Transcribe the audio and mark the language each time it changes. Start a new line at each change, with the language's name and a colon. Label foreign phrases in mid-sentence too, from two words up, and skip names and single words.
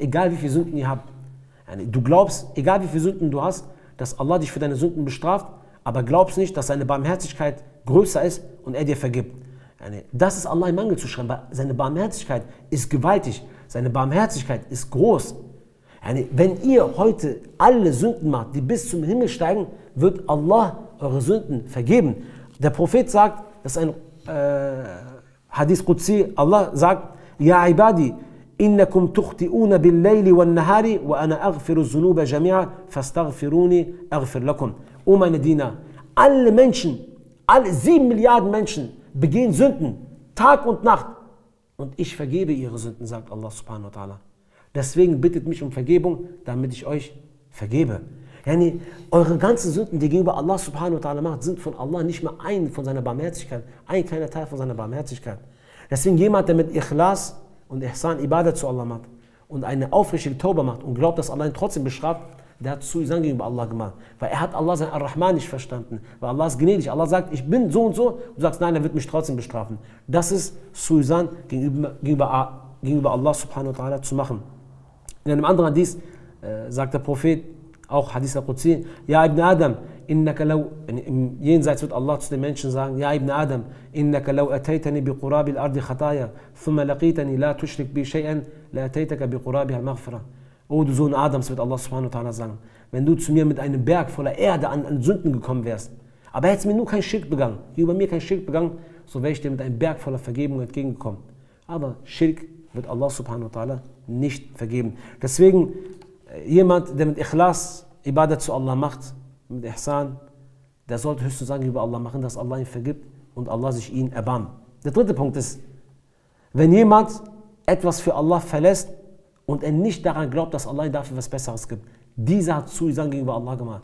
German: Egal wie viele Sünden ihr habt. Du glaubst, egal wie viele Sünden du hast, dass Allah dich für deine Sünden bestraft, aber glaubst nicht, dass seine Barmherzigkeit größer ist und er dir vergibt. Das ist Allah im Mangel zu schreiben, weil seine Barmherzigkeit ist gewaltig. Seine Barmherzigkeit ist groß. Wenn ihr heute alle Sünden macht, die bis zum Himmel steigen, wird Allah eure Sünden vergeben. Der Prophet sagt, das ist ein Hadith Qudsi, Allah sagt,
Arabic: يا عبادي إنكم تخطئون بالليل والنهار وأنا أغفر الذنوب جميعا فاستغفروني أغفر لكم.
German: O meine Diener, alle Menschen, alle 7 Milliarden Menschen begehen Sünden, Tag und Nacht. Und ich vergebe ihre Sünden, sagt Allah
Arabic: سبحانه وتعالى.
German: Deswegen bittet mich um Vergebung, damit ich euch vergebe. Eure ganzen Sünden, die gegenüber Allah
Arabic: سبحانه وتعالى
German: macht, sind von Allah nicht mehr ein von seiner Barmherzigkeit, ein kleiner Teil von seiner Barmherzigkeit. Deswegen jemand, der mit Ikhlas und Ihsan Ibadat zu Allah macht und eine aufrichtige Tauba macht und glaubt, dass Allah ihn trotzdem bestraft, der hat Suizan gegenüber Allah gemacht. Weil er hat Allah sein Ar-Rahman nicht verstanden. Weil Allah ist gnädig. Allah sagt, ich bin so und so. Du sagst, nein, er wird mich trotzdem bestrafen. Das ist Suizan gegenüber Allah
Arabic: سبحانه وتعالى
German: zu machen. In einem anderen Hadith sagt der Prophet, auch
Arabic: حديث القدسي, يا ابن آدم,
German: im Jenseits wird Allah zu den Menschen sagen,
Arabic: يا ابن آدم إنك لو أتيتني بقراب الأرض خطايا ثم لقيتني لا تشرك بي شيئا لأتيتك بقرابها مغفرة.
German: O du Sohn Adams, wird Allah
Arabic: سبحانه وتعالى
German: sagen, wenn du zu mir mit einem Berg voller Erde an Sünden gekommen wärst, aber hättest mir nur keinen Schirk begangen, über mir keinen Schirk begangen, so wäre ich dir mit einem Berg voller Vergebung entgegengekommen. Aber Schirk wird Allah
Arabic: سبحانه وتعالى
German: nicht vergeben. Deswegen, jemand, der mit Ikhlas Ibadat zu Allah macht, mit Ihsan, der sollte höchstens sagen über Allah machen, dass Allah ihn vergibt und Allah sich ihn erbarmt. Der dritte Punkt ist, wenn jemand etwas für Allah verlässt und er nicht daran glaubt, dass Allah ihm dafür was Besseres gibt, dieser hat Zusagen gegenüber Allah gemacht.